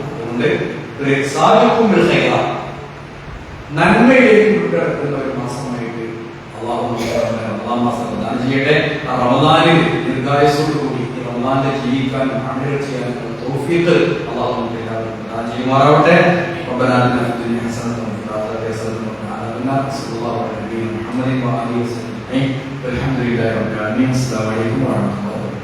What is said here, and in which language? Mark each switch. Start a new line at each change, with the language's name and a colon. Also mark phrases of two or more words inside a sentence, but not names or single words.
Malayalam: അതുകൊണ്ട് സാധിക്കും നന്മയിലേക്ക് വിട്ടുകിടക്കുന്ന ഒരു മാസമായിട്ട് റമദാൻ മാസം പ്രദാനം ചെയ്യട്ടെ. ആ റമദാനിൽ ദീർഘായുസ്സോടുകൂടി ഈ റമദാനിൽ ജീവിക്കാനും അമലുകൾ ചെയ്യാനും തൗഫീഖ് അള്ളാഹു നമുക്ക് എല്ലാവരും പ്രദാനം ചെയ്യുമാറാവട്ടെ.
Arabic: ربنا آتنا في الدنيا حسنة وفي الآخرة حسنة وقنا عذاب النار. صلى الله على نبينا محمد وآله وصحبه أجمعين. والحمد لله رب العالمين. السلام عليكم ورحمة الله.